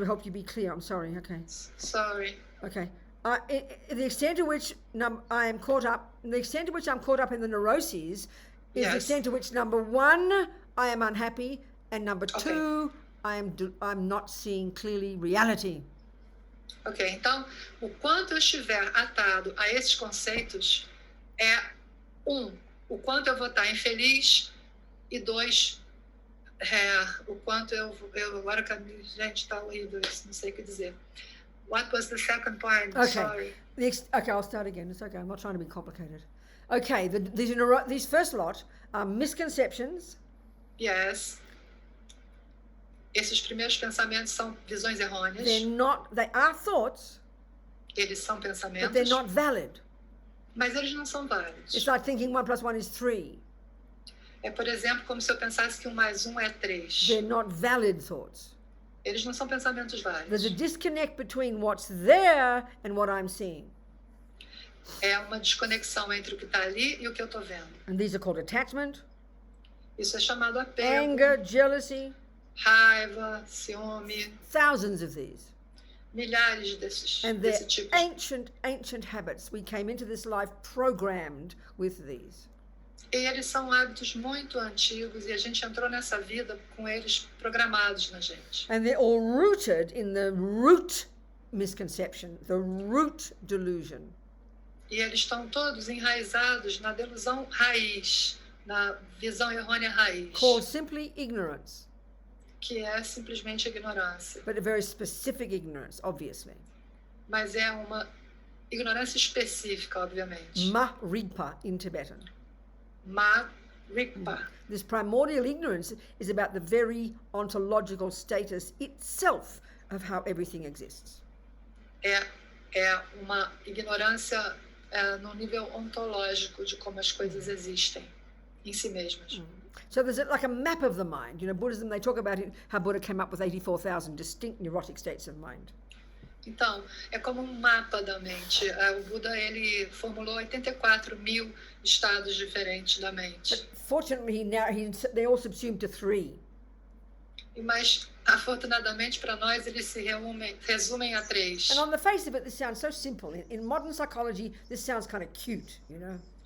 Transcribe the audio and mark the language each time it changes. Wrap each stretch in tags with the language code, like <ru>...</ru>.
<en>to help you be clear. I'm sorry. Okay. Sorry. Okay. The extent to which I am caught up, the extent to which I'm caught up in the neuroses is the Yes. extent to which, number one, I am unhappy, and number Okay. two, I'm not seeing clearly reality.</en> <pt>Ok, então, o quanto eu estiver atado a esses conceitos é, o quanto eu vou estar infeliz, e dois, o quanto eu agora que a gente está horrível, isso, não sei o que dizer.</pt> <en>What was the second point? Okay. Sorry. Okay, I'll start again. It's okay. I'm not trying to be complicated. Okay, these first lot are misconceptions. Yes.</en> <pt>Esses primeiros pensamentos são visões errôneas.</pt> <en>They are thoughts,</en> <pt>Eles são</pt> <en>but they're</en> <pt>pensamentos,</pt> <en>not valid.</en> <pt>mas eles não são válidos.</pt> <en>It's like thinking 1 + 1 is 3.</en> <pt>É, por exemplo, como se eu pensasse que 1 mais 1 é 3.</pt> <en>They're not valid thoughts.</en> <pt>Eles não são pensamentos válidos.</pt> <en>There's a disconnect between what's there and what I'm seeing.</en> <pt>É uma desconexão entre o que está ali e o que eu estou vendo.</pt> <en>And these are called attachment,</en> <pt>Isso é chamado apego,</pt> <en>anger, jealousy,</en> <pt>raiva, ciúme,</pt> <en>thousands of these.</en> <pt>milhares desses</pt> <en>And they're</en> <pt>desse tipo.</pt> <en>ancient habits. We came into this life programmed with these.</en> <pt>E eles são hábitos muito antigos e a gente entrou nessa vida com eles programados na gente.</pt> <en>And they're all rooted in the root misconception, the root delusion.</en> <pt>E eles estão todos enraizados na delusão raiz, na visão errônea raiz,</pt> <en>Called simply ignorance,</en> <pt>que é simplesmente ignorância.</pt> <en>but a very specific ignorance, obviously.</en> <pt>Mas é uma ignorância específica, obviamente.</pt> <en>Ma-rigpa in Tibetan.</en> <pt>Ma-rigpa.</pt> <en>This primordial ignorance is about the very ontological status itself of how everything exists.</en> <pt>É uma ignorância no nível ontológico de como as coisas existem em si mesmas.</pt> <en>So there's like a map of the mind. You know, Buddhism, they talk about it, how Buddha came up with 84,000 distinct neurotic states of mind.</en> <pt>Então, é como um mapa da mente. O Buda, ele formulou 84.000 estados diferentes da mente.</pt> <en>But fortunately, they all subsumed to 3.</en> <pt>Mas, afortunadamente para nós, eles se resumem a 3.</pt> <en>And on the face of it, this sounds so simple. In modern psychology, this sounds kind of cute, you know.</en>